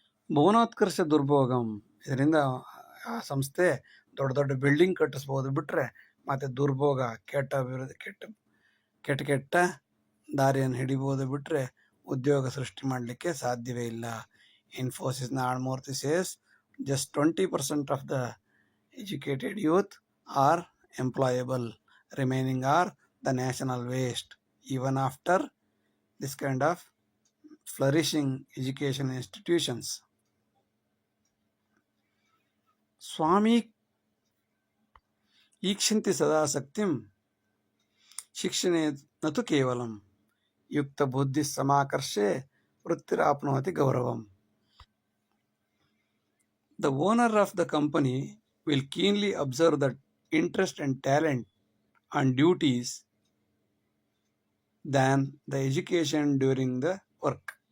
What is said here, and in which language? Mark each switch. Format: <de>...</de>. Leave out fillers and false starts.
<sa>ಭುವನೋತ್ಕರ್ಷ ದುರ್ಭೋಗಂ,</sa> <kn>ಇದರಿಂದ ಆ ಸಂಸ್ಥೆ ದೊಡ್ಡ ದೊಡ್ಡ ಬಿಲ್ಡಿಂಗ್ ಕಟ್ಟಿಸ್ಬೋದು ಬಿಟ್ಟರೆ ಮತ್ತು ದುರ್ಭೋಗ, ಕೆಟ್ಟ ಅಭಿವೃದ್ಧಿ, ಕೆಟ್ಟ ದಾರಿಯನ್ನು ಹಿಡಿಬೋದು ಬಿಟ್ಟರೆ ಉದ್ಯೋಗ ಸೃಷ್ಟಿ ಮಾಡಲಿಕ್ಕೆ ಸಾಧ್ಯವೇ ಇಲ್ಲ.</kn> <en>ಇನ್ಫೋಸಿಸ್ನ ಆಳ್ಮೂರ್ತಿ says just 20% of the educated youth are employable. Remaining are the national waste. Even after this kind of flourishing education institutions.</en> <sa>ಸ್ವಾಮಿ ಈಕ್ಷಂತಿ ಸದಾಸಕ್ತಿಂ ಶಿಕ್ಷಣೆ ನತು ಕೇವಲಂ ಯುಕ್ತ ಬುದ್ಧಿ ಸಮಾಕರ್ಷೆ ವೃತ್ತಿರಾಪ್ನೋತಿ ಗೌರವಂ.</sa> <en>The owner of the company will keenly observe the interest and talent and duties than the education during the work.</en>